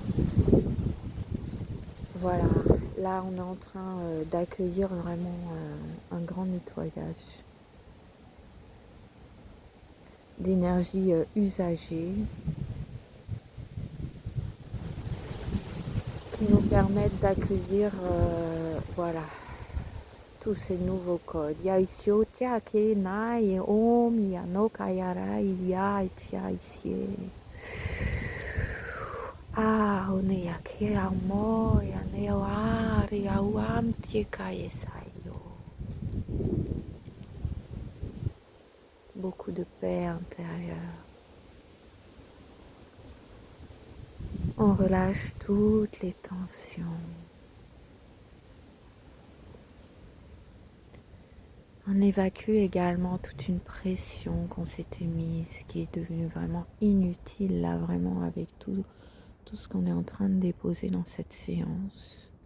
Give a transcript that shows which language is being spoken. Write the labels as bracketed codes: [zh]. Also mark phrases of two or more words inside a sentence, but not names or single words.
[fr] Voilà, là on est en train d'accueillir vraiment un grand nettoyage. d'énergie usagée qui nous permettent d'accueillir voilà, tous ces nouveaux codes. Yaisyo tia ke na ye om ya no kayara ya tia isie. Ah, one ya ke amo ya ne ari ya uam tie kayesayo. Beaucoup de paix intérieure. On relâche toutes les tensions. On évacue également toute une pression qu'on s'était mise, qui est devenue vraiment inutile là, vraiment avec tout ce qu'on est en train de déposer dans cette séance.